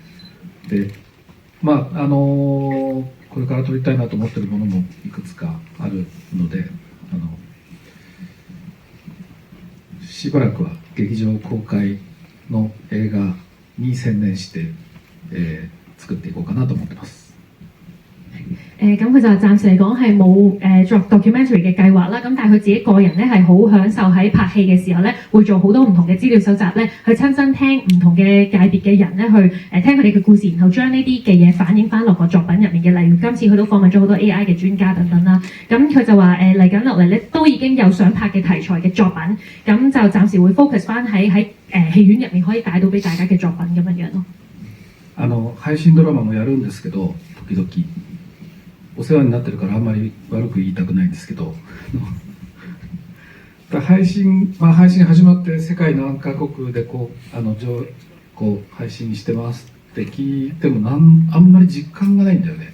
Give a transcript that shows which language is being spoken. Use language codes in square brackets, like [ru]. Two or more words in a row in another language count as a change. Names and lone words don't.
[ja] で、まあこれから撮りたいなと思っているものもいくつかあるので、しばらくは劇場公開の映画に専念して、作っていこうかなと思ってます。 [yue] 咁佢就暫時嚟講係冇作 documentary 嘅計劃啦，咁但係佢自己個人咧係好享受喺拍戲嘅時候咧，會做好多唔同嘅資料搜集咧，去親身聽唔同嘅界別嘅人咧去聽佢哋嘅故事，然後將呢啲嘅嘢反映翻落個作品入面嘅。例如今次佢都訪問咗好多 AI 嘅專家等等啦。咁佢就話嚟緊落嚟咧都已經有想拍嘅題材嘅作品，咁就暫時會 focus 翻喺戲院入面可以帶到俾大家嘅作品咁樣樣咯。 [ja] 配信ドラマもやるんですけど、時々お世話になってるからあんまり悪く言いたくないんですけど配信始まって世界何カ国でこう配信してますって聞いてもあんまり実感がないんだよね。